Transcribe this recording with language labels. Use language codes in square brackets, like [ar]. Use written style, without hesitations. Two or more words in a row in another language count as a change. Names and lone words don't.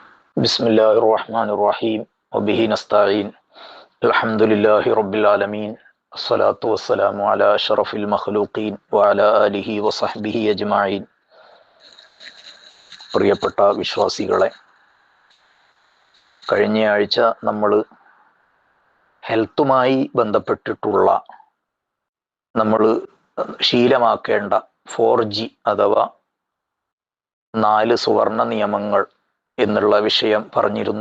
[ar] بسم الله الرحمن الرحيم وبه نستعين الحمد لله رب العالمين الصلاة والسلام على أشرف المخلوقين وعلى آله وصحبه أجمعين. [ml] പ്രിയപ്പെട്ട വിശ്വാസികളെ, കഴിഞ്ഞയാഴ്ച നമ്മൾ ഹെൽത്തുമായി ബന്ധപ്പെട്ടിട്ടുള്ള നമ്മൾ ശീലമാക്കേണ്ട 4G അഥവാ 4 സുവർണ നിയമങ്ങൾ എന്നുള്ള വിഷയം പറഞ്ഞിരുന്നു.